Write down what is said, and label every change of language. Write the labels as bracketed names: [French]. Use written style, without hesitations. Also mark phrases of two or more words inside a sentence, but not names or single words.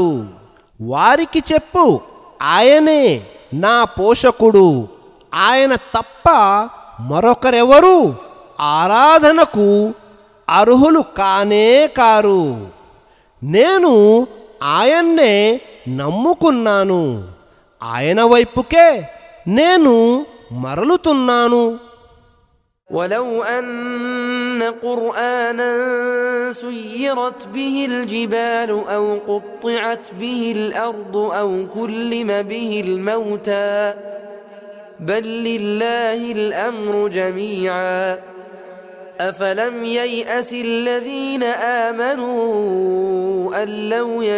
[Telugu] వారికి చెప్పు, ఆయనే నా పోషకుడు, ఆయన తప్ప మరొకరెవరు ఆరాధనకు అర్హులు కానే కారు. నేను ఆయన్నే నమ్ముకున్నాను, ఆయన వైపుకే నేను మరలుతున్నాను. [Arabic] ولو أن قرآنا سيرت به الجبال أو قطعت به الأرض أو كلم به الموتى بل لله الأمر جميعا أفلم ييأس الذين آمنوا أن لو